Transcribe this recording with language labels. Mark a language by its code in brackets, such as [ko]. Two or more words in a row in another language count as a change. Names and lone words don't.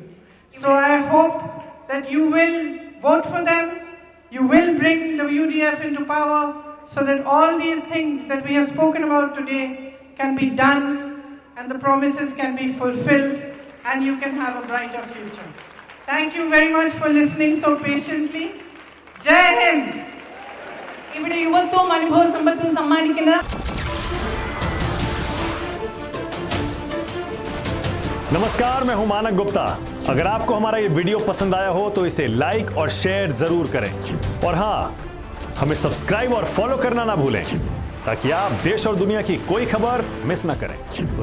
[en] So I hope that you will vote for them, you will bring the UDF into power, so that all these things that we have spoken about today can be done and the promises can be fulfilled and you can have a brighter future. Thank you very much for listening so patiently. Jai Hind! [ml] ഇവിടെ യുവത്വവും അനുഭവ സമ്പത്തും സമ്മാനിക്കുന്ന [hi] नमस्कार, मैं हूं मानक गुप्ता। अगर आपको हमारा ये वीडियो पसंद आया हो तो इसे लाइक और शेयर जरूर करें और हाँ, हमें सब्सक्राइब और फॉलो करना ना भूलें ताकि आप देश और दुनिया की कोई खबर मिस ना करें।